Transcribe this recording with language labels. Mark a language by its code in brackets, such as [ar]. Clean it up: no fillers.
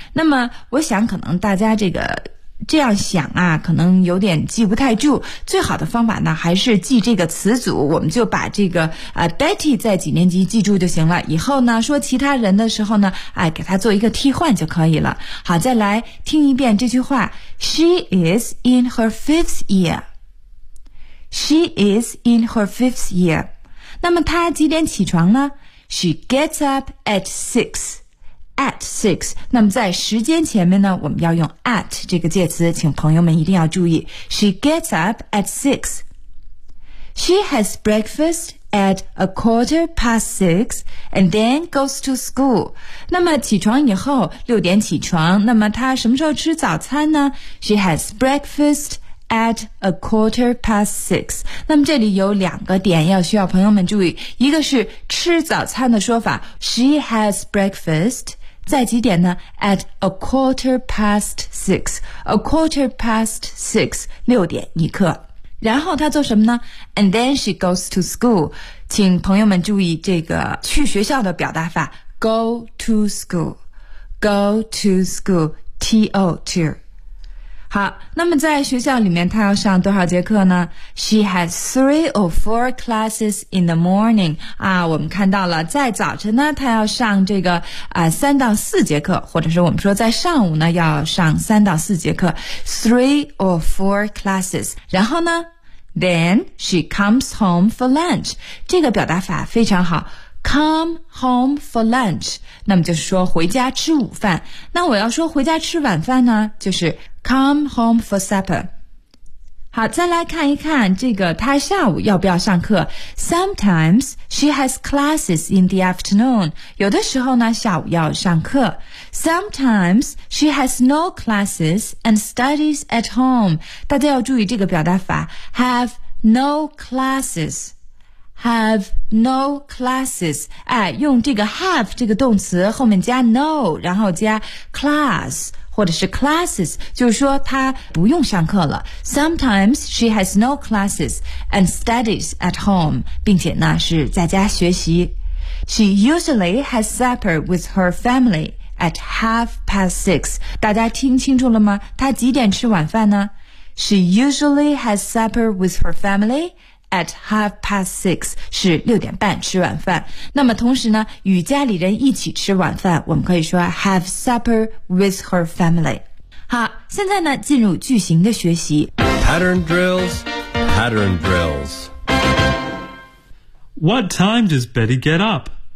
[zh] 那么我想，可能大家这个这样想啊，可能有点记不太住。最好的方法呢，还是记这个词组，我们就把这个Betty 在几年级记住就行了。以后呢，说其他人的时候呢，哎，给他做一个替换就可以了。好，再来听一遍这句话 ： [en] She is in her fifth year. She is in her fifth year. [zh] 那么她几点起床呢 [en] ？She gets up at six. At six， [zh] 那么在时间前面呢，我们要用 at 这个介词，请朋友们一定要注意。 [en] She gets up at six. She has breakfast at a quarter past six and then goes to school. [zh] 那么起床以后，六点起床，那么她什么时候吃早餐呢 ？ [en] She has breakfast at a quarter past six. [zh] 那么这里有两个点要需要朋友们注意，一个是吃早餐的说法 ， [en] She has breakfast. [zh] 在几点呢 [en] ?at a quarter past six. A quarter past six, [zh] 六点一刻。然后他做什么呢 [en] ?and then she goes to school. [zh] 请朋友们注意这个去学校的表达法。 [en] go to school. go to school. t-o-2. [zh] 好，那么在学校里面他要上多少节课呢 ? [en] she has three or four classes in the morning. [zh] 啊，我们看到了在早晨呢他要上这个三到四节课，或者是我们说在上午呢要上三到四节课。 [en] three or four classes. [zh] 然后呢 [en] ?then she comes home for lunch. [zh] 这个表达法非常好。 [en] Come home for lunch. [zh] 那么就是说回家吃午饭。那我要说回家吃晚饭呢就是 [en] Come home for supper. [zh] 好，再来看一看这个他下午要不要上课。 [en] Sometimes she has classes in the afternoon. [zh] 有的时候呢下午要上课。 [en] Sometimes she has no classes and studies at home. [zh] 大家要注意这个表达法。 [en] Have no classes. Have no classes. [zh] 哎，用这个 have 这个动词后面加 no， 然后加 class 或者是 classes， 就是说她不用上课了。 [en] Sometimes she has no classes and studies at home， [zh] 并且呢是在家学习。 [en] She usually has supper with her family at half past six. [zh] 大家听清楚了吗？她几点吃晚饭呢 [en] ？She usually has supper with her family. At half past six [zh] 是六点半吃晚饭。那么同时呢，与家里人一起吃晚饭，我们可以说 [en] have supper with her family。 [zh] 好，现在呢，进入句型的学习。 [en] Pattern drills, pattern drills. What time does Betty get up?